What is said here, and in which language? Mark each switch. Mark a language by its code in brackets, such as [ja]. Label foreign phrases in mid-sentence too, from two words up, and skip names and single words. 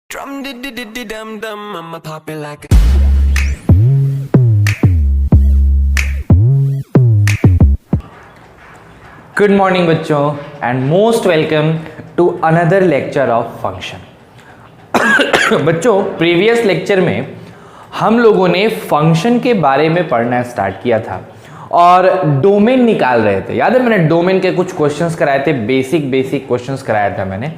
[en] Drum di di di di dum dum, I'ma pop it like a Good morning बच्चों and most welcome to another lecture of function। [hi] बच्चों [en] previous lecture [hi] में हम लोगों ने फंक्शन के बारे में पढ़ना स्टार्ट किया था और डोमेन निकाल रहे थे। याद है मैंने डोमेन के कुछ क्वेश्चंस कराए थे, [en] basic questions [hi] कराया था मैंने।